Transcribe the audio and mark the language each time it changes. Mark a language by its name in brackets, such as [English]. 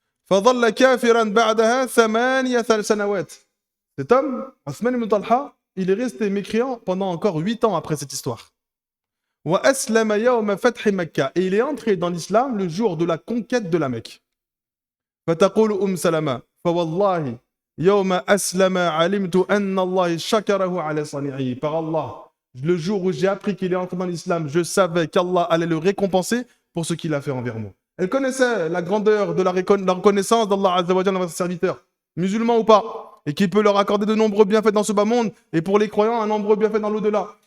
[Arabic] فظل كافرا بعدها 8 سنوات. [French] Cet homme, Othman ibn Talha, il est resté mécréant pendant encore 8 ans après cette histoire. [Arabic] وأسلم يوم فتح مكة. [French] Et il est entré dans l'islam le jour de la conquête de la Mecque. [Arabic] فتقول سلمة فوالله يوم أسلم علمت أن الله شكره على صنيعه. [French] Par Allah, le jour où j'ai appris qu'il est entré dans l'islam, je savais qu'Allah allait le récompenser pour ce qu'il a fait envers moi. Elle connaissait la grandeur de la reconnaissance d'Allah Azza wa Jalla envers ses serviteurs, musulmans ou pas, et qui peut leur accorder de nombreux bienfaits dans ce bas monde, et pour les croyants, un nombreux bienfaits dans l'au-delà.